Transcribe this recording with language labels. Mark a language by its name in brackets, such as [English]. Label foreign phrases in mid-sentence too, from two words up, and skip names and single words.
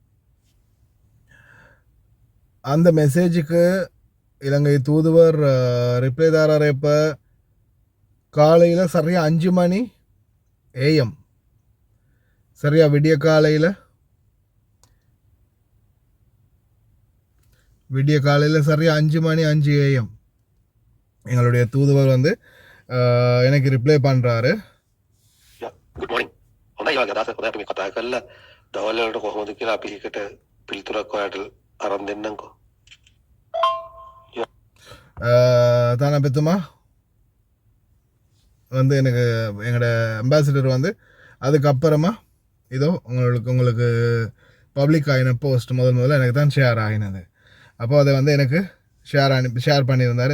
[Tamil] அந்த மெசேஜுக்கு இலங்கை தூதுவர் ரிப்ளை தாரார் இப்போ காலையில் சரியாக 5 AM, சரியா விடிய காலையில் சரியாக 5 AM எங்களுடைய தூதுவர் வந்து எனக்கு ரிப்ளை பண்ணுறாரு. [English] Good morning. [Sinhala] හොඳයි වගේ අදහසක් හොඳයි. අපි මේ කතා කරලා දවල් වලට කොහොමද කියලා අපි එකට පිළිතුරක් ඔයාලට අරන් දෙන්නම්කෝ. [Tamil] தானே பெத்துமா வந்து எனக்கு எங்களோட அம்பாசிடர் வந்து அதுக்கப்புறமா இதோ உங்களுக்கு பப்ளிக் ஆகின போஸ்ட் முதல்ல எனக்கு தான் ஷேர் ஆகினது. அப்போ அதை வந்து எனக்கு ஷேர் பண்ணியிருந்தார்.